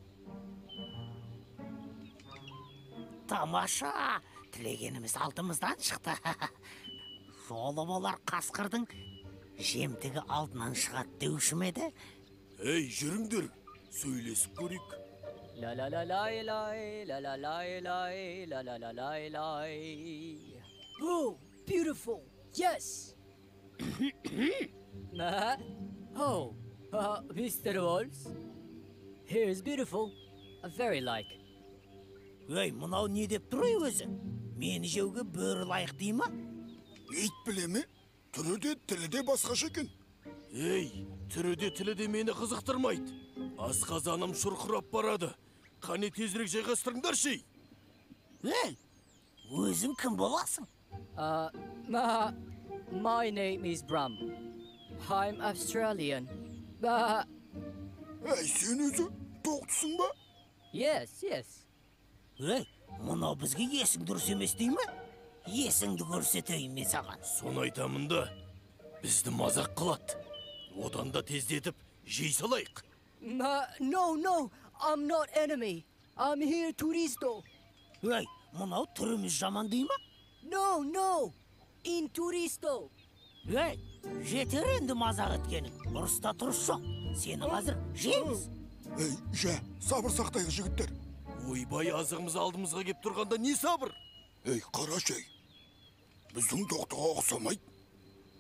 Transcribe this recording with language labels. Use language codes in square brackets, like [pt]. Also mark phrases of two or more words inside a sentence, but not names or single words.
[kk] Тамаша, тілегеніміз алдымыздан шықты. Жолы болар қасқырдың жемтігі алдынан шығады деуші ме еді? Ей, жүріңдер, сөйлесіп көрейік. [en] Oh, beautiful. Yes. Mr. Wolves. Here's beautiful. Very like. [kk] Ей, мынау не деп тұрай өзі? Мені жеуге бөрі лайық дей ма? Ит біле ме? Түрі де, тілі де басқаша екен. Ей, түрі де тілі де мені қызықтырмайды. Асқазаным шұрқырап барады. Қане тезірек жайғастырыңдар шей. Ей, өзің кім боласың? [en] My name is Bram. I'm Australian. [kk] Ей, сен өзі тоқтысың ба? [en] Yes. [kk] Ей, мынау бізге есің дұрыс емес дей ма? Есіңді көрсетейін мен саған. Соны айтамын да, бізді мазақ қылады. Одан да тездетіп, жей салайық. [en] No, I'm not enemy. I'm here turisto. [kk] Ей, мынау түріміз жаман дей ма? [en] No, in turisto. [kk] Ей, жетер енді мазақ еткенің. Ұрыста тұрыс жоқ. Сені қазір жейміз. Ей, сабыр сақтайық жігіттер. Ойбай, азығымыз алдымызға кеп тұрғанда не сабыр? Ей, қара шай. Біздің тоқтыға ұқсамайды.